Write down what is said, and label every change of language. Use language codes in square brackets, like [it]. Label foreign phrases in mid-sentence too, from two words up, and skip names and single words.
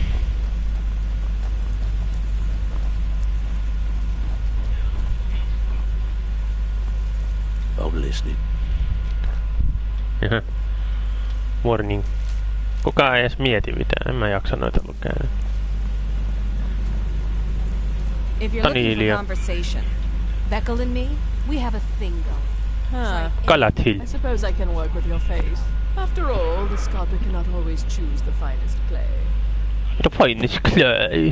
[en] I'm listening. [fi] Jaha. Warning. Kukaan ei edes mieti mitään. En mä jaksa noita lukea. [en] If you're looking for conversation, Beckel and me, we have a thing going. Galathill. I suppose I can work with your face. After all, the sculptor cannot always choose the finest clay. The finest clay?